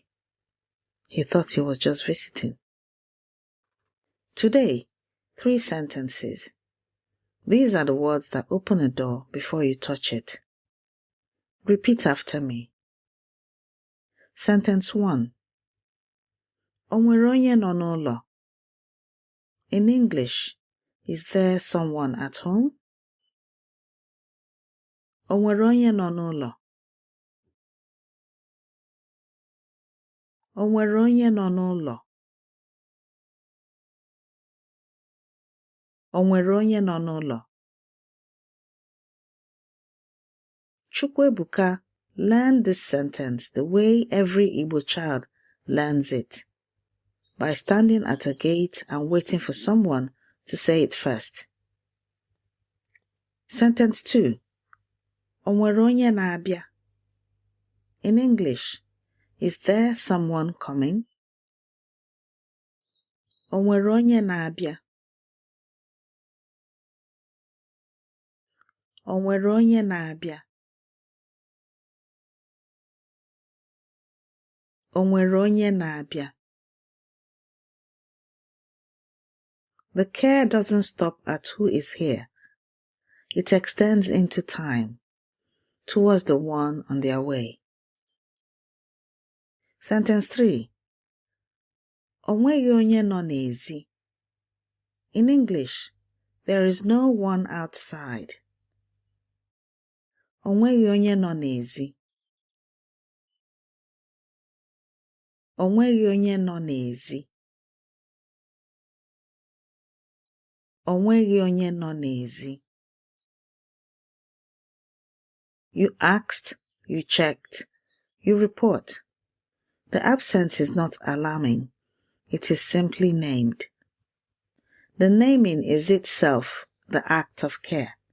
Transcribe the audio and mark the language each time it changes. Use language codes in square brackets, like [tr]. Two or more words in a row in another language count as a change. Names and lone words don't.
[en] He thought he was just visiting. Today, 3 sentences. These are the words that open a door before you touch it. Repeat after me. Sentence 1. [ig] Onwere onye nọ n'ụlọ? [en] In English, is there someone at home? [ig] Onwere onye nọ n'ụlọ? Onwere onye nọ n'ụlọ? Onwere onye nọ n'ụlọ? [en] Chukwuebuka learned this sentence the way every Igbo child learns it, by standing at a gate and waiting for someone to say it first. Sentence 2. [ig] Onwere onye na-abịa? [en] In English, is there someone coming? [ig] Onwere onye na-abịa? O nwere onye na-abịa? O nwere onye na-abịa? [en] The care doesn't stop at who is here. It extends into time, towards the one on their way. Sentence 3. [ig] O nweghị onye nọ n'ezi. [en] In English, there is no one outside. [ig] O nweghị onye nọ n'ezi. O nweghị onye nọ n'ezi. O nweghị onye nọ n'ezi. [en] You asked, you checked, you report. The absence is not alarming. It is simply named. The naming is itself the act of care.